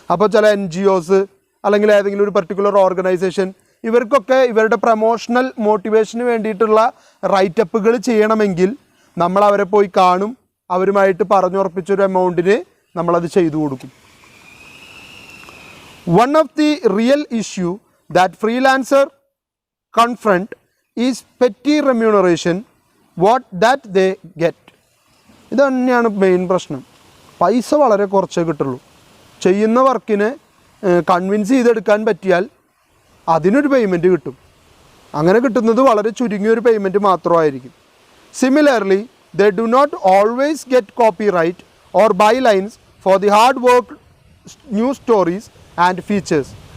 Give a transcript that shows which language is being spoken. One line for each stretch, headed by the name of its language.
Malayalam: അപ്പോൾ ചില NGOs അല്ലെങ്കിൽ ഏതെങ്കിലും ഒരു പർട്ടിക്കുലർ ഓർഗനൈസേഷൻ, ഇവർക്കൊക്കെ ഇവരുടെ പ്രൊമോഷണൽ മോട്ടിവേഷന് വേണ്ടിയിട്ടുള്ള റൈറ്റപ്പുകൾ ചെയ്യണമെങ്കിൽ നമ്മൾ അവരെ പോയി കാണും, അവരുമായിട്ട് പറഞ്ഞുറപ്പിച്ചൊരു എമൗണ്ടിന് നമ്മളത് ചെയ്തു കൊടുക്കും.
English: One of the real issue that freelancer confront is petty remuneration, what that they get.
Malayalam: ഇത് തന്നെയാണ് മെയിൻ പ്രശ്നം. പൈസ വളരെ കുറച്ചേ കിട്ടുള്ളൂ. ചെയ്യുന്ന വർക്കിനെ കൺവിൻസ് ചെയ്തെടുക്കാൻ പറ്റിയാൽ അതിനൊരു പേയ്മെൻറ്റ് കിട്ടും. അങ്ങനെ കിട്ടുന്നത് വളരെ ചുരുങ്ങിയൊരു പേയ്മെൻറ്റ് മാത്രമായിരിക്കും.
English: Similarly they do not always get copyright or bylines for the hard work news stories and features.